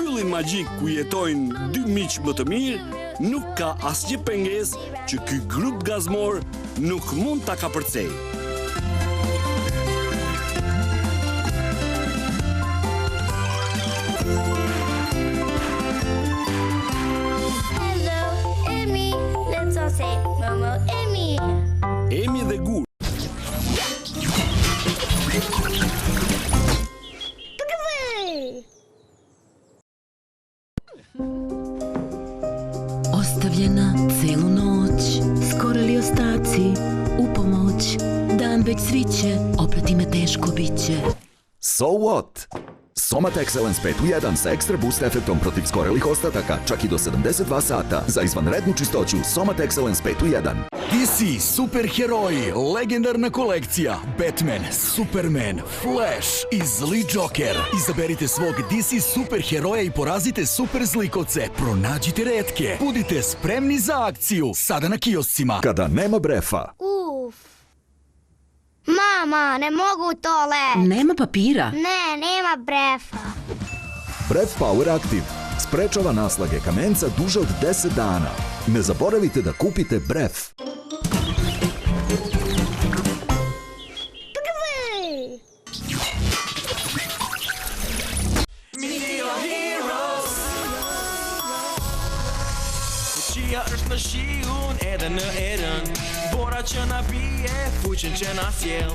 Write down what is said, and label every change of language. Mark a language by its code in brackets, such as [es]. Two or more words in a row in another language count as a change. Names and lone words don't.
[sq] magjik ku jetojnë dy miq më të mirë, nuk ka asgjë pengesë që ky grup gazmor nuk mund ta kapërcejë. Emi dhe Gur. [sr] Ostavljena celu noć, skoro li ostaci, u pomoć, dan već sviće, oprati me teško biće. [en] So what? [sr] Somat Excellence 5 u 1 sa ekstra boost efektom protiv skorelih ostataka, čak i do 72 sata. Za izvanrednu čistoću, Somat Excellence 5 u 1. DC superheroji, legendarna kolekcija, Batman, Superman, Flash i zli Joker. Izaberite svog DC superheroja i porazite super zlikovce. Pronađite retke. Budite spremni za akciju. Sada na kioscima. Kada nema brefa. Mama, ne mogu u toalet. Nema papira. Ne, nema brefa. Bref Power Active sprečava naslage kamenca duže od 10 dana. Ne zaboravite da kupite Bref. [sq] Fuqia është në shiun edhe në erën, bora që na bie, fuqin që na sjell.